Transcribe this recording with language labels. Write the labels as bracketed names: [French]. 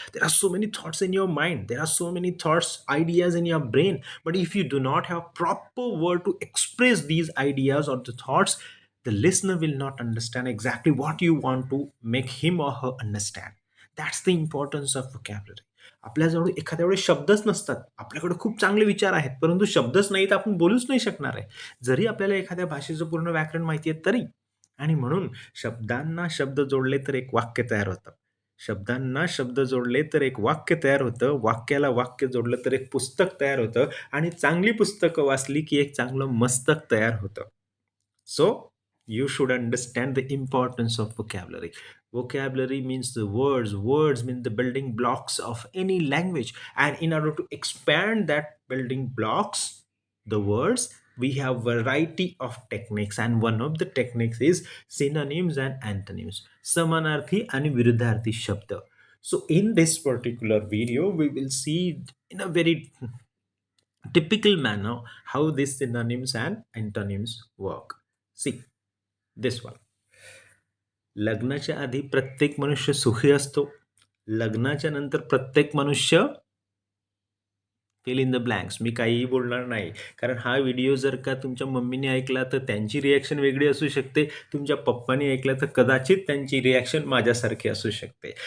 [English] There are so many thoughts in your mind, there are so many thoughts, ideas in your brain, but if you do not have proper word to express these ideas or the thoughts, the listener will not understand exactly what you want to make him or her understand. That's the importance of vocabulary. [Marathi] आपल्याजवळ एखाद्या वेळेस शब्दच नसतात. आपल्याकडे खूप चांगले विचार आहेत, परंतु शब्दच नाही तर आपण बोलूच नाही शकणार आहे. जरी आपल्याला एखाद्या भाषेचं पूर्ण व्याकरण माहिती आहे तरी. आणि म्हणून शब्दांना शब्द जोडले तर एक वाक्य तयार होतं. शब्दांना शब्द जोडले तर एक वाक्य तयार होतं. वाक्याला वाक्य जोडलं तर एक पुस्तक तयार होतं आणि चांगली पुस्तकं वाचली की एक चांगलं मस्तक तयार होतं. [English] So you should understand the importance of vocabulary. Vocabulary means the words. Words mean the building blocks of any language. And in order to expand that building blocks, the words, we have variety of techniques. And one of the techniques is synonyms and antonyms. Samanarthi and viruddharthi shabda. So in this particular video, we will see in a very typical manner how these synonyms and antonyms work. See, this one. [Marathi] लग्नाच्या आधी प्रत्येक मनुष्य सुखी असतो. लग्नाच्या नंतर प्रत्येक मनुष्य [English] Fill in the blanks. [Marathi] मी काहीही बोलणार नाही. कारण हा व्हिडिओ जर का तुमच्या मम्मीने ऐकला तर त्यांची रिॲक्शन वेगळी असू शकते. तुमच्या पप्पाने ऐकला तर कदाचित त्यांची रिॲक्शन माझ्यासारखी असू शकते.